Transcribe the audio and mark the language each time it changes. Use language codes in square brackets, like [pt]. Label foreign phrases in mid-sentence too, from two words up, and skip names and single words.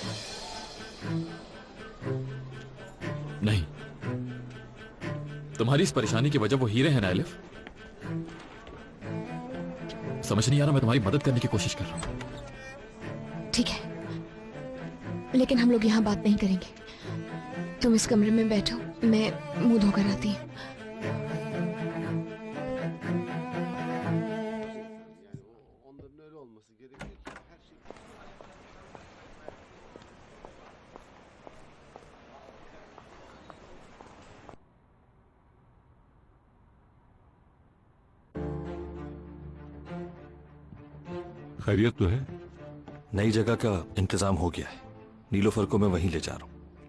[hi] नहीं, तुम्हारी इस परेशानी की वजह वो हीरे हैं ना एलिफ? समझ नहीं आ रहा, मैं तुम्हारी मदद करने की कोशिश कर रहा हूं। ठीक है, लेकिन हम लोग यहाँ बात नहीं करेंगे। तुम इस कमरे में बैठो, मैं मुंह धोकर आती हूँ। [tr] Onların öyle olması gerekiyor ki her şey. [hi] खैरियत तो है? नई जगह का इंतजाम हो गया है, नीलोफर को मैं वहीं ले जा रहा हूं।